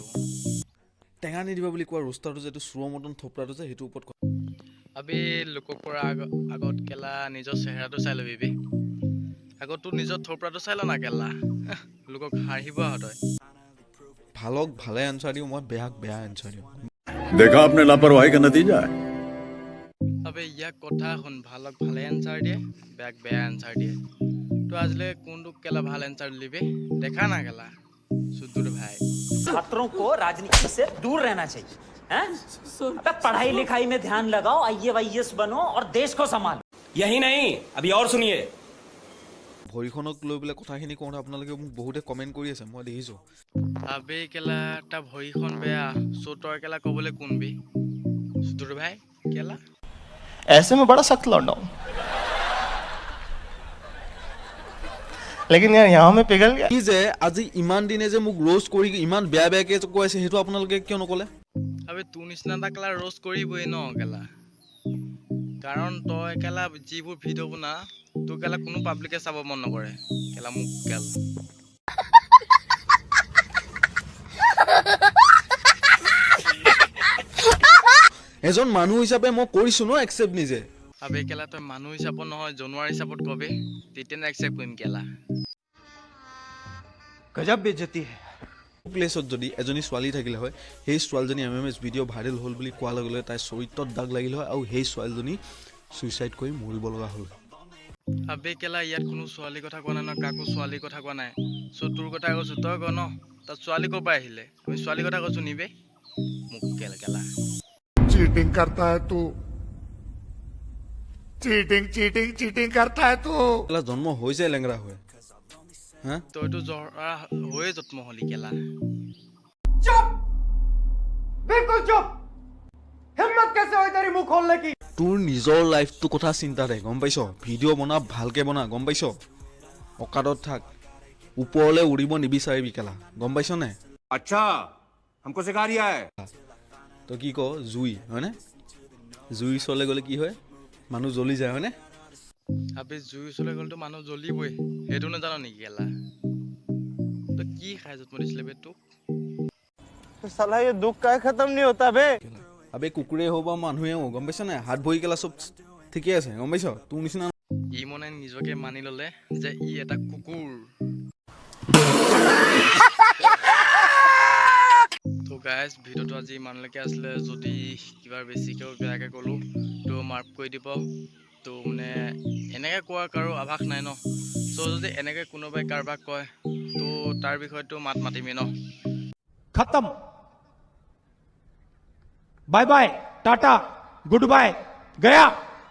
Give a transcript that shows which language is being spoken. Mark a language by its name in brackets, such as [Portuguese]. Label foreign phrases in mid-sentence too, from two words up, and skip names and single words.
[Assamese] টেঙা নিদিবা বুলি কোৱা ৰোষ্টাৰটো যে চুৰৰ মতন থপৰাটো যে সেইটোৰ ওপৰত আবে লোকক পৰা আগত কেলা নিজৰ চেহেৰাটো চাই ল'বি বে। আগত তোৰ নিজৰ থপৰাটো চাই ল না কেলা, লোকক হাঁহিব তই। ভালক ভালে এনচাৰ দিওঁ, মই বেয়াক বেয়া এনচাৰ দিওঁ। [Hindi] देखा आपने लापरवाही का नतीजा है। [Assamese] আবে ইয়াক কথা শুন, ভালক ভালে এনচাৰ দিয়ে, বেয়াক বেয়া এনচাৰ দিয়ে। তো আজিলৈ কোনটোক কেলা ভাল এনচাৰ দিলি বে, দেখা না কেলা সুদূৰ ভাই। [Hindi] छात्रों को राजनीति से दूर रहना चाहिए हैं? अबे पढ़ाई लिखाई में ध्यान लगाओ, आईएएस बनो और देश को संभालो। यही नहीं, अभी और सुनिए। [Assamese] ভৰিখনক লৈ পেলাই কথাখিনি কওঁতে আপোনালোকে মোক বহুতে কমেণ্ট কৰি আছে, মই দেখিছোঁ। আবে কেলা তাৰ ভৰিখন বেয়া, চ' তই কেলা ক'বলৈ কোনবি সুদূৰ ভাই কেলা। [Hindi] ऐसे में बड़ा सख्त लौंडा हूं, लेकिन यार यहाँ में पिघल गया। [Assamese] কি যে আজি ইমান দিনে যে মোক ৰোষ্ট কৰি ইমান বেয়া বেয়াকৈ কৈ আছে, সেইটো আপোনালোকে কিয় নক'লে? আবে তোৰ নিচিনা এটা কেলা ৰোষ্ট কৰিবই ন কেলা, কাৰণ তই কেলা যিবোৰ ভিডিঅ' বনা তোৰ কেলা কোনো পাব্লিকে চাব মন নকৰে কেলা। মোক কেলা এজন মানুহ হিচাপে মই কৰিছোঁ ন একচেপ্ট নিজে। আবে কেলা তই মানুহ হিচাপত নহয় জনোৱাৰ হিচাপত কবি, তেতিয়া একচেপ্ট কৰিম কেলা। [Hindi] गजब बेइज्जती है। [Assamese] প্লেচত যদি এজনী ছোৱালী থাকিলে হয়, সেই ছোৱালীজনী MMS [English] video viral [Assamese] হ'ল বুলি কোৱাৰ লগে লগে তাইৰ চৰিত্ৰত দাগ লাগিল হয় আৰু সেই ছোৱালীজনী ছুইচাইড কৰি মৰিব লগা হ'ল। আবে কেলা ইয়াত কোনো ছোৱালীৰ কথা কোৱা নাই ন, কাকো ছোৱালীৰ কথা কোৱা নাই। চ' তোৰ কথা কৈছোঁ, তই ক ন তাত ছোৱালী ক'ৰ পৰা আহিলে? আমি ছোৱালীৰ কথা কৈছোঁ নিবে মোক কেলা কেলা। [Hindi] चीटिंग करता है तू, चीटिंग चीटिंग चीटिंग करता है तू। [Assamese] কেলা জন্ম হৈছে লেংৰা হৈ, হা? তইতো জৰা হৈয়ে জন্ম হলি কেলা। [Hindi] बिल्कुल चुप। हिम्मत कैसे हुई तेरी मुंह खोलने की? [Assamese] তোৰ নিজৰ লাইফটোৰ কথা চিন্তা দে, গম পাইছ? ভিডিঅ' বনা ভালকৈ বনা, গম পাইছ? অকাদত থাক, ওপৰলৈ উৰিব নিবিচাৰিবি কেলা, গম পাইছ নে? [Hindi] अच्छा, हमको सिखा रिया है। [Assamese] তই কি ক জুই হয়নে? জুই ওচৰলৈ গ'লে কি হয়? মানুহ জ্বলি যায় হয়নে? আবে জুই ওচৰলৈ গ'লেতো মানুহ জ্বলিবই, সেইটো নাজান নেকি কেলা? তই কি খাই জন্ম দিছিলে বে তোক? [Hindi] साला ये दुख का खत्म नहीं होता बे। [Assamese] আবে কুকুৰেই হওক বা মানুহে হওক, গম পাইছ নে? হাত ভৰি কেলা চব ঠিকেই আছে, গম পাইছ? তোৰ নিচিনা ই মানে নিজকে মানি ল'লে যে ই এটা কুকুৰ। তো গাইজ ভিডিঅ'টো আজি ইমানলৈকে আছিলে। যদি কিবা বেছিকৈ বেয়াকৈ ক'লোঁ তো মাৰ্ক কৰি দিব। তো মানে এনেকৈ কোৱাৰ কাৰো আভাস নাই ন। চ' যদি এনেকৈ কোনোবাই কাৰোবাক কয় তো তাৰ বিষয়টো মাতিমেই ন। [Hindi] खत्म। [English] bye bye, [Hindi] टाटा, [English] good bye, [Hindi] गया।